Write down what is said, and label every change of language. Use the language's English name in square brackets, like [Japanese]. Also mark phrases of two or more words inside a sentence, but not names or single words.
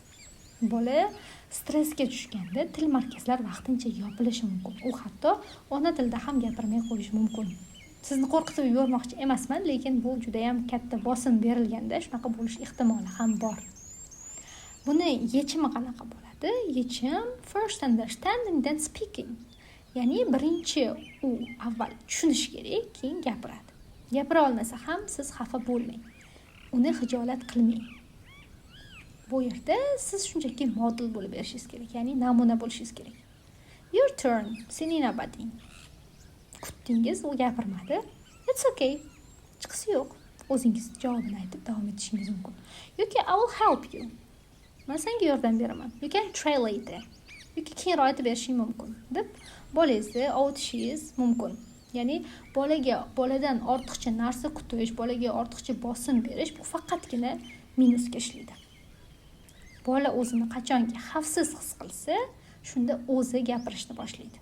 [Uzbek] Bola stressga tushganda til markazlari vaqtincha yopilishi mumkin. U hatto ona tilida ham gapirmay qo'yishi mumkin. Sizni qo'rqitib yubormoqchi emasman, lekin bu juda ham katta bosim berilganda shunaqa bo'lish ehtimoli ham bor. Buni yechimi qanaqa bo'ladi? Yechim [English] first understanding then speaking. [Uzbek] Ya'ni birinchi u avval tushunish kerak, keyin gapiradi. Gapira olmasa ham siz xafa bo'lmang. Uni xijolat qilmang. Bu yerda siz shunchaki model bo'lib berishingiz kerak, ya'ni namuna bo'lishingiz kerak. [English] Your turn, [Uzbek] sening navbating. Kutdingiz, u gapirmadi. [English] It's okay. [Uzbek] Chiqisi yo'q. O'zingiz javobini aytib davom etishingiz mumkin. [English] Yoki I will help you. [Uzbek] Men senga yordam beraman. [English] You can try later. [Uzbek] Yoki keyinroq aytib berishing mumkin deb bolangizni ovutishingiz mumkin. Ya'ni boladan ortiqcha narsa kutish, bolaga ortiqcha bosim berish bu faqatgina minusga ishlaydi. Bola o'zini qachonki xavfsiz his qilsa, shunda o'zi gapirishni boshlaydi.